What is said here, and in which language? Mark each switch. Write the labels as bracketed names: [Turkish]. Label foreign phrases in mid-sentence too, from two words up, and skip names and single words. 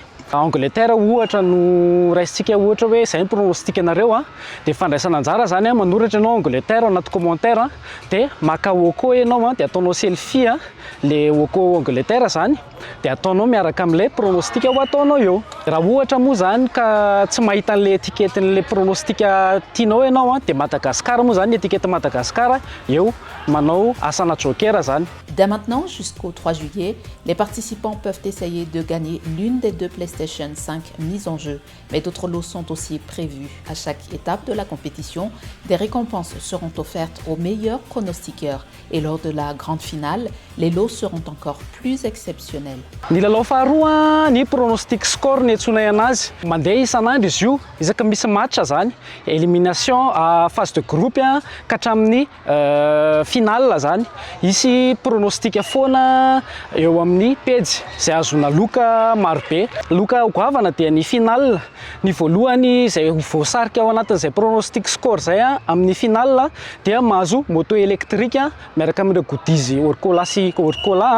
[Malagasy] Angleterre ohatra no raisitsika ohatra hoe izay ny pronostic anareo dia fandraisana anjara zany manoratra ianao Angleterre anaty commentaire dia maka woko ianao dia ataonao selfie le woko Angleterre zany dia ataonao miaraka amin'ilay pronostic ho ataonao eo. Raha ohatra moa zany ka tsy mahita an'ilay étiquette-n'ilay pronostic tianao ianao dia Madagascar moa zany étiquette Madagascar eo manao asana joker zany. [French] Dès maintenant jusqu'au 3 juillet, les participants peuvent essayer de gagner l'une des 2 PlayStation 5 mises en jeu, mais d'autres lots sont aussi prévus. À chaque étape de la compétition, des récompenses seront offertes aux meilleurs pronostiqueurs et lors de la grande finale, les lots seront encore plus exceptionnels. [Malagasy] Ny lalao faharoa ny pronostic score ny antsonay anazy. Mandeha isan'andro izy io, isaka misy match zany, [French] élimination à phase de groupe [Malagasy] ka hatramin'ny finale zany. Isy pronostic foana eo amin'ny page izay azona loka marobe. Loka goavana dia ny finale. Ny voalohany izay voasarika ao anatin'izay pronostic score zay amin'ny finale dia mahazo [French] moto électrique [Malagasy] miaraka amin'ireo goodies Orcola sy Orcola.